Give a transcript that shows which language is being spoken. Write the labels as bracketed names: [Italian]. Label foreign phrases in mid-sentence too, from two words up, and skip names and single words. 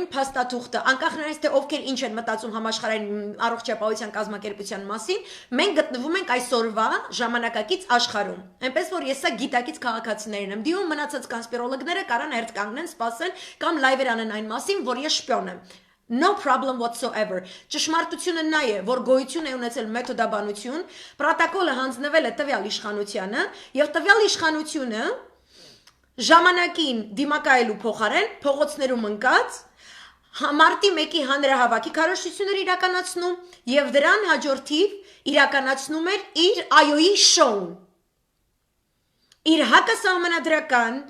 [Armenian] փաստաթուղթը, անկախ նրանից թե ովքեր ինչ են մտածում համաշխարհային առողջապահության կազմակերպության մասին, մենք գտնվում ենք այսօրվա ժամանակակից աշխարհում։ Այնպես որ ես սա գիտակից քաղաքացիներին եմ դիմում, մնացած կոնսպիրոլոգները կարան հերթ կանգնեն, սպասեն կամ լայվեր անեն այն մասին, որ ես շպիոն եմ։ [English] No problem whatsoever։ [Armenian] Ճշմարտությունը նա է, որ գոյություն է ունեցել մեթոդաբանություն, պրոտոկոլը հանձնվել է տվյալ իշխանությանը, եւ տվյալ իշխանությունը ժամանակին դիմակայելու փոխարեն փողոցներում ընկած Մարտի 1-ի հանրահավաքի քարոզություններ իրականացնում եւ դրան հաջորդիվ իրականացնում էր իր այոյի շոուն։ Իր հակասահմանադրական